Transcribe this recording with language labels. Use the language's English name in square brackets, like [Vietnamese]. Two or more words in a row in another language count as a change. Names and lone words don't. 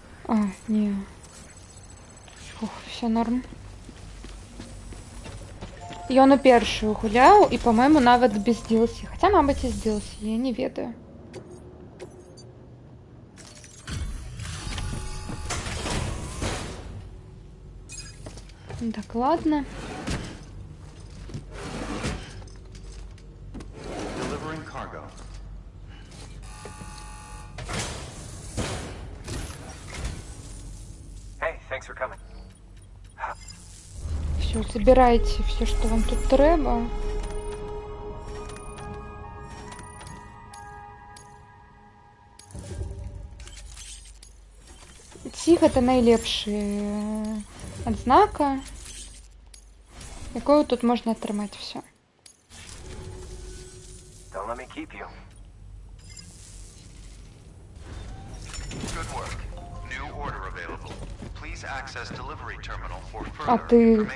[Belarusian] А, не. Ух, все норм. Ён у першую гуляў і, па-мойму, нават без DLC. Хаця, мабыць, і з DLC, я не ведаю. Так, ладно. [English] Delivering cargo. Hey, thanks for coming. [Russian] Все, забирайте все, что вам тут треба. [Belarusian] Ці гэта найлепшая адзнака, якую тут можна атрымаць все. [English] Don't let me keep you. Good work. New order available. Please access delivery terminal for [Belarusian] А [English] further [Belarusian] ты [English] information.